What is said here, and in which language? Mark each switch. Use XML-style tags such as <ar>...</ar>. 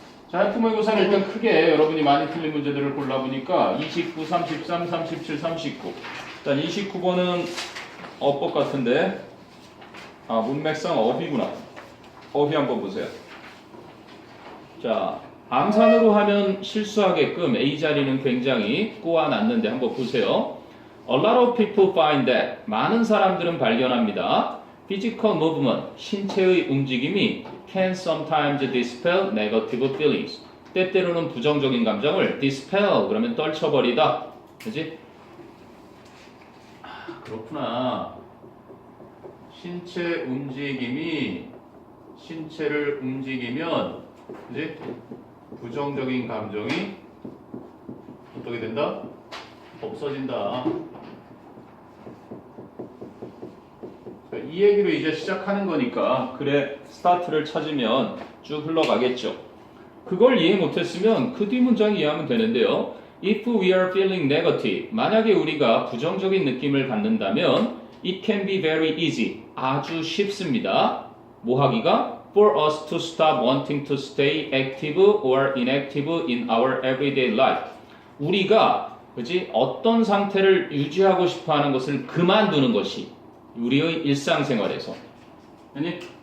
<ko>자, 하여튼 모의고사는 일단 크게 여러분이 많이 틀린 문제들을 골라보니까 29, 33, 37, 39. 일단 29번은 어법 같은데 문맥상 어휘구나. 어휘 한번 보세요. 자, 암산으로 하면 실수하게끔 A 자리는 굉장히 꼬아놨는데 한번 보세요.</ko> <en>A lot of people find that</en> <ko>많은 사람들은 발견합니다.</ko> <en>Physical movement,</en> <ko>신체의 움직임이</ko> <en>can sometimes dispel negative feelings.</en> <ko>때때로는 부정적인 감정을 dispel 그러면 떨쳐버리다. 그지? 그렇구나. 신체 움직임이 신체를 움직이면 그지? 부정적인 감정이 어떻게 된다? 없어진다. 이 얘기로 이제 시작하는 거니까 그래 스타트를 찾으면 쭉 흘러가겠죠. 그걸 이해 못했으면 그 뒤 문장 이해하면 되는데요.</ko> <en>If we are feeling negative,</en> <ko>만약에 우리가 부정적인 느낌을 갖는다면</ko> <en>it can be very easy,</en> <ko>아주 쉽습니다. 뭐 하기가?</ko> <en>For us to stop wanting to stay active or inactive in our everyday life.</en> <ko>우리가 그치? 어떤 상태를 유지하고 싶어하는 것을 그만두는 것이 우리의 일상생활에서 아니?</ko>